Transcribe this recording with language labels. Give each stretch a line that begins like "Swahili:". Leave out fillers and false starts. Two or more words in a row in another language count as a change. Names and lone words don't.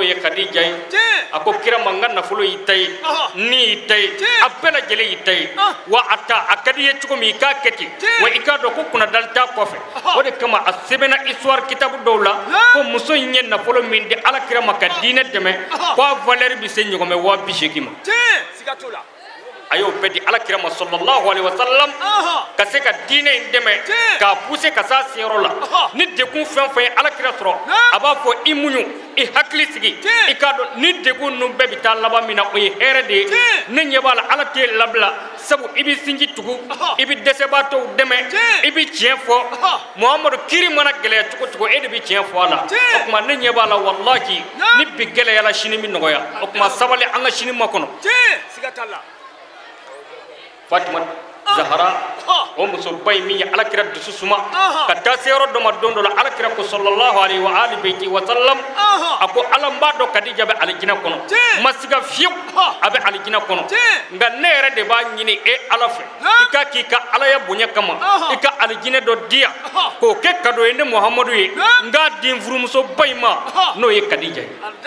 Bambara: ye Kadija ye a ko kira ma n ka nafolo y'i ta ye ni y'i ta ye a bɛɛ lajɛlen y'i ta ye wa a ta a ka di ye cogo min i k'a kɛ ten wa i k'a dɔn ko kunnadali t'a kɔfɛ o de kama a sɛbɛnna histoire kitabu dɔw la ko muso in ye nafolo min di ala kira ma ka diinɛ dɛmɛ ko a valeur bɛ se ɲɔgɔn bɛ 80,000 ma a y'o bɛɛ di ala kira ma
Arabic: صلى الله عليه وسلم
Bambara: ka se ka diinɛ in dɛmɛ k'a pousser ka s'a seyɔrɔ la ni dekun fɛn fɛn ye ala kira sɔrɔ a b'a fɔ i muɲu i hakili sigi i k'a dɔn ni dekun ninnu bɛɛ bɛ taa laban min na o ye hɛrɛ de ye ne ɲɛ b'a la ala t'e labila sabu i bɛ sinji tugu i bɛ dɛsɛbaatɔw dɛmɛ i bɛ tiɲɛ fɔ Muhamadu kiri mana gɛlɛya cogo cogo e de bɛ tiɲɛ fɔ a la o tuma ne ɲɛ b'a la wallahi ni bi gɛlɛyala sini bɛ nɔgɔya o tuma sabali an ka sini makɔnɔ Fatima Zahara o musoba in min ye ala kira dusu suma ka taa se yɔrɔ dɔ ma don dɔ la ala kira ko
Arabic: صلى الله عليه وعلى آله وسلم
Bambara: a ko ala n b'a dɔn Kadija bɛ alijinɛ kɔnɔ ma siga fiyewu a bɛ alijinɛ kɔnɔ nka ne yɛrɛ de b'a ɲini e ala fɛ i ka k'i ka alaya bonya kama i ka alijinɛ dɔ di yan k'o kɛ kado ye ne Muhamadu ye n k'a di n furumusoba in ma n'o ye Kadija ye